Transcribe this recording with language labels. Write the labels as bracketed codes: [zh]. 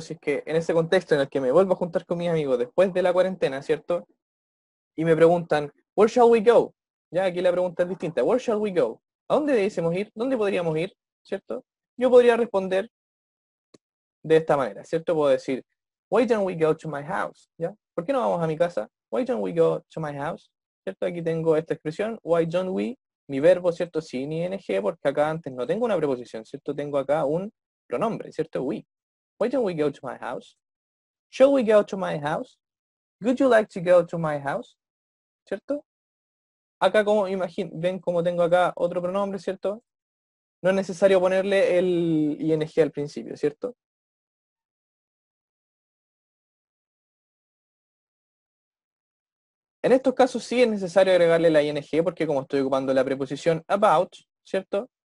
[es] Si es que en ese contexto en el que me vuelvo a juntar con mis amigos después de la cuarentena, ¿cierto? Y me preguntan, [en] where shall we go? [es] Ya aquí la pregunta es distinta, where shall we go? ¿A dónde debemos ir? ¿Dónde podríamos ir? ¿Cierto? Yo podría responder de esta manera, ¿cierto? Puedo decir, [en] why don't we go to my house? [es] ¿Ya? ¿Por qué no vamos a mi casa? [en] Why don't we go to my house? [es] ¿Cierto? Aquí tengo esta expresión, [en] why don't we, [es] mi verbo, ¿cierto? Sin ing, porque acá antes no tengo una preposición, ¿cierto? Tengo acá un pronombre, ¿cierto? [en] We. Why don't we go to my house? Shall we go to my house? Would you like to go to my house? [es] ¿Cierto? Acá como ven como tengo acá otro pronombre, ¿cierto? No es necesario ponerle el ing al principio, ¿cierto? En estos casos sí es necesario agregarle la ing porque como estoy ocupando la preposición about, ¿cierto?